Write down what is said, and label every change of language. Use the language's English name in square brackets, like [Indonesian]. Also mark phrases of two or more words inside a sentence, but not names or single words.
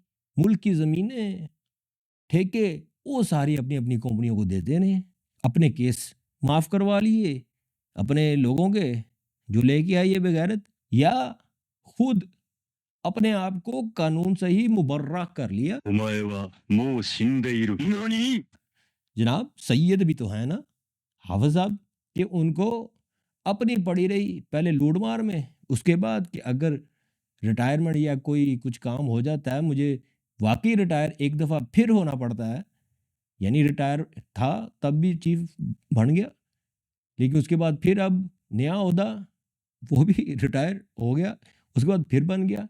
[Urdu] ملک کی زمینیں ٹھیکے وہ ساری اپنی اپنی کمپنیوں کو دیتے رہے، اپنے کیس معاف کروا لیے اپنے لوگوں کے جو لے کے آئیے بغیرت، یا خود اپنے آپ کو قانون سے ہی مبرہ کر لیا۔ [Japanese] お前はもう死んでいる。何 [Urdu] جناب سید بھی تو ہیں نا حافظ صاحب، کہ ان کو اپنی پڑی رہی پہلے لوٹ مار میں، اس کے بعد کہ اگر ریٹائرمنٹ یا کوئی کچھ کام ہو جاتا ہے، مجھے واقعی ریٹائر ایک دفعہ پھر ہونا پڑتا ہے، یعنی ریٹائر تھا تب بھی چیف بن گیا، لیکن اس کے بعد پھر اب نیا عہدہ وہ بھی ریٹائر ہو گیا، اس کے بعد پھر بن گیا۔